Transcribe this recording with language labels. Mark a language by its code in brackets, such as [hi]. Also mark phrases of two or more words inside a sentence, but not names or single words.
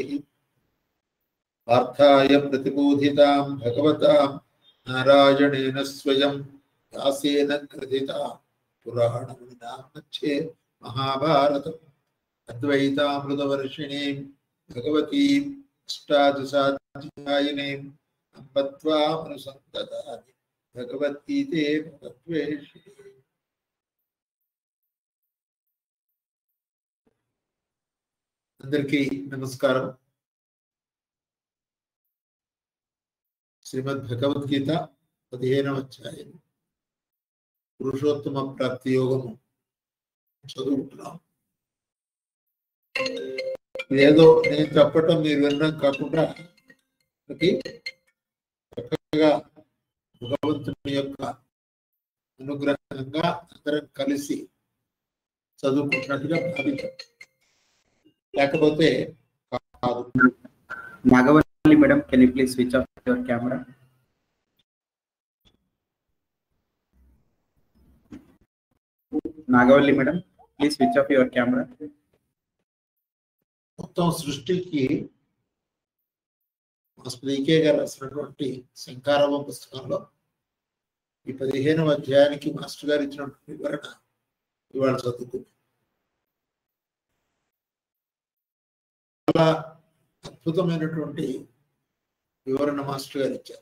[sa] पार्थाय प्रतिबोधितां भगवता नारायणेन स्वयं व्यासेन कृतिता पुराणमुनिना मध्ये महाभारतम् अद्वैतामृतवर्षिणीं भगवतीं अष्टादशाध्यायिनीं अम्ब त्वामनुसन्ततानि भगवद्गीते भगवद्वेषिणी। [te] అందరికీ నమస్కారం। శ్రీమద్ భగవద్గీత 15వ అధ్యాయం పురుషోత్తమ ప్రాప్తి యోగము చదువుతున్నాం। ఏదో నేను చెప్పటం మీరు వినడం కాకుండా చక్కగా భగవంతుని యొక్క అనుగ్రహంగా అందరం కలిసి చదువుకుంటున్నట్టుగా భావించాం, లేకపోతే కాదు। [en] Nagavalli madam, can you please switch off your camera? Nagavalli madam, please switch off your camera. [te] మొత్తం సృష్టికి మాస్టర్ ఈకే గారు రాసినటువంటి శంకారావం పుస్తకంలో ఈ 15వ అధ్యాయానికి మాస్టర్ గారు ఇచ్చినటువంటి వివరణ ఇవాళ చదువుకుంది। చాలా అద్భుతమైనటువంటి వివరణ మాస్టర్ గారు ఇచ్చారు।